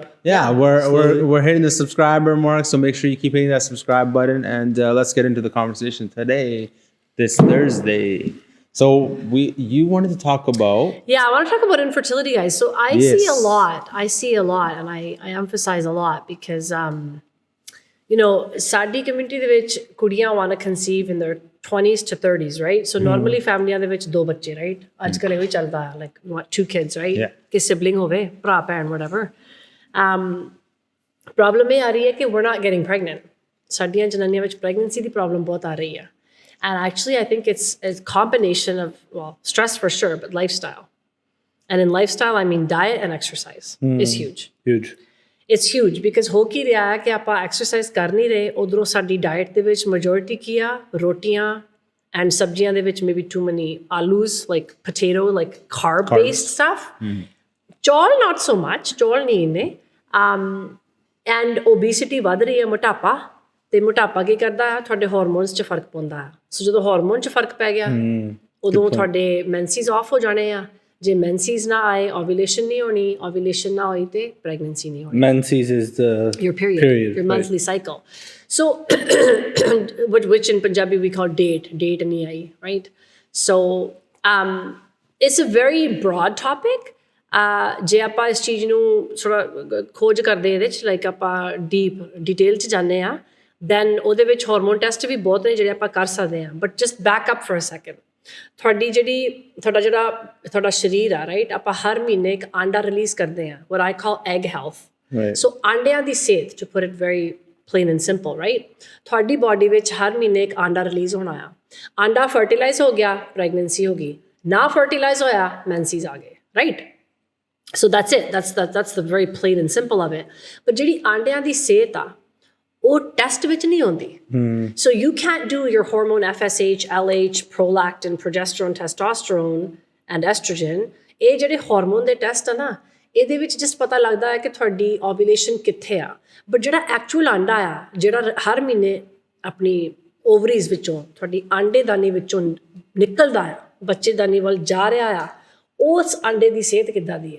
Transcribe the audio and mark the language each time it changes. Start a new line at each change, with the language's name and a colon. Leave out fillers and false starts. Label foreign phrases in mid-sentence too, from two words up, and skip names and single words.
English: Yeah, we're hitting the subscriber mark, so make sure you keep hitting that subscribe button, and let's get into the conversation today, this Thursday. So you wanted to talk about... Yeah, I want to talk about infertility, guys. So I see a lot, and I emphasize a lot because,
Punjabi: ਸਾਡੀ community ਦੇ ਵਿੱਚ ਕੁੜੀਆਂ
English: want to conceive in their 20s to 30s, right? So normally
Punjabi: ਫੈਮਲੀਆਂ ਦੇ ਵਿੱਚ 2 ਬੱਚੇ, right? ਅੱਜ ਕੱਲ੍ਹ ਇਹੋ ਹੀ ਚੱਲਦਾ,
English: like what, 2 kids, right?
Punjabi: ਕਿ sibling ਹੋਵੇ, ਭਰਾ ਭੈਣ, whatever. Problem ਇਹ ਆ ਰਹੀ ਹੈ ਕਿ
English: we're not getting pregnant.
Punjabi: ਸਾਡੀਆਂ ਜਨਾਨੀਆਂ ਵਿੱਚ pregnancy ਦੀ problem ਬਹੁਤ ਆ ਰਹੀ ਹੈ.
English: And actually, I think it's a combination of, well, stress for sure, but lifestyle. And in lifestyle, I mean diet and exercise is huge. Huge. It's huge because
Punjabi: ਹੋ ਕੀ ਰਿਹਾ ਹੈ ਕਿ ਆਪਾਂ exercise ਕਰ ਨਹੀਂ ਰਹੇ, ਉਧਰੋਂ ਸਾਡੀ diet ਦੇ ਵਿੱਚ majority ਕੀ ਆ, ਰੋਟੀਆਂ and ਸਬਜ਼ੀਆਂ ਦੇ ਵਿੱਚ
English: maybe too many alus, like potato, like carb-based stuff. ਚੌਲ not so much,
Punjabi: ਚੌਲ ਨਹੀਂ ਇੰਨੇ.
English: And obesity
Punjabi: ਵੱਧ ਰਹੀ ਹੈ, ਮੋਟਾਪਾ. ਤੇ ਮੋਟਾਪਾ ਕੀ ਕਰਦਾ ਹੈ, ਤੁਹਾਡੇ ਹਾਰਮੋਨਸ 'ਚ ਫਰਕ ਪਾਉਂਦਾ ਹੈ. ਸੋ ਜਦੋਂ ਹਾਰਮੋਨ 'ਚ ਫਰਕ ਪੈ ਗਿਆ, ਉਦੋਂ ਤੁਹਾਡੇ
English: menses off
Punjabi: ਹੋ ਜਾਣੇ ਆ. ਜੇ ਮੈਂਸੀਜ਼ ਨਾ ਆਏ, ਓਵੂਲੇਸ਼ਨ ਨਹੀਂ ਹੋਣੀ, ਓਵੂਲੇਸ਼ਨ ਨਾ ਹੋਈ ਤੇ ਪ੍ਰੈਗਨੈਂਸੀ ਨਹੀਂ ਹੋਣੀ.
English: Menses is your period, your monthly cycle. So which in Punjabi we call
Punjabi: date ਨਹੀਂ ਆਈ,
English: right? So it's a very broad topic.
Punjabi: ਜੇ ਆਪਾਂ ਇਸ ਚੀਜ਼ ਨੂੰ ਥੋੜ੍ਹਾ ਖੋਜ ਕਰਦੇ ਇਹਦੇ 'ਚ, ਲਾਈਕ ਆਪਾਂ
English: deep detail
Punjabi: 'ਚ ਜਾਂਦੇ ਹਾਂ, then ਉਹਦੇ ਵਿੱਚ
English: hormone test
Punjabi: ਵੀ ਬਹੁਤ ਨੇ ਜਿਹੜੇ ਆਪਾਂ ਕਰ ਸਕਦੇ ਹਾਂ.
English: But just back up for a second.
Punjabi: ਤੁਹਾਡਾ ਸਰੀਰ ਆ, ਰਾਈਟ, ਆਪਾਂ ਹਰ ਮਹੀਨੇ ਇੱਕ ਆਂਡਾ ਰਿਲੀਜ਼ ਕਰਦੇ ਹਾਂ,
English: what I call egg health.
Punjabi: ਸੋ ਆਂਡਿਆਂ ਦੀ ਸਿਹਤ,
English: to put it very plain and simple, right?
Punjabi: ਤੁਹਾਡੀ ਬਾਡੀ ਵਿੱਚ ਹਰ ਮਹੀਨੇ ਇੱਕ ਆਂਡਾ ਰਿਲੀਜ਼ ਹੋਣਾ ਆ. ਆਂਡਾ ਫਰਟੀਲਾਈਜ਼ ਹੋ ਗਿਆ, ਪ੍ਰੈਗਨੈਂਸੀ ਹੋ ਗਈ. ਨਾ ਫਰਟੀਲਾਈਜ਼ ਹੋਇਆ, ਮੈਂਸੀਜ਼ ਆ ਗਏ, ਰਾਈਟ?
English: So that's it. That's the very plain and simple of it.
Punjabi: But ਜਿਹੜੀ ਆਂਡਿਆਂ ਦੀ ਸਿਹਤ ਆ, ਉਹ ਟੈਸਟ ਵਿੱਚ ਨਹੀਂ ਆਉਂਦੀ.
English: So you can't do your hormone FSH, LH, prolactin, progesterone, testosterone and estrogen.
Punjabi: ਇਹ ਜਿਹੜੇ ਹਾਰਮੋਨ ਦੇ ਟੈਸਟ ਆ ਨਾ, ਇਹਦੇ ਵਿੱਚ ਜਸਟ ਪਤਾ ਲੱਗਦਾ ਹੈ ਕਿ ਤੁਹਾਡੀ ਓਵੂਲੇਸ਼ਨ ਕਿੱਥੇ ਆ. ਬਟ ਜਿਹੜਾ ਐਕਚੁਅਲ ਆਂਡਾ ਆ, ਜਿਹੜਾ ਹਰ ਮਹੀਨੇ ਆਪਣੀ ਓਵਰੀਜ਼ ਵਿੱਚੋਂ, ਤੁਹਾਡੀ ਆਂਡੇਦਾਨੀ ਵਿੱਚੋਂ ਨਿਕਲਦਾ ਆ, ਬੱਚੇਦਾਨੀ ਵੱਲ ਜਾ ਰਿਹਾ ਆ, ਉਸ ਆਂਡੇ ਦੀ ਸਿਹਤ ਕਿੱਦਾਂ ਦੀ ਆ.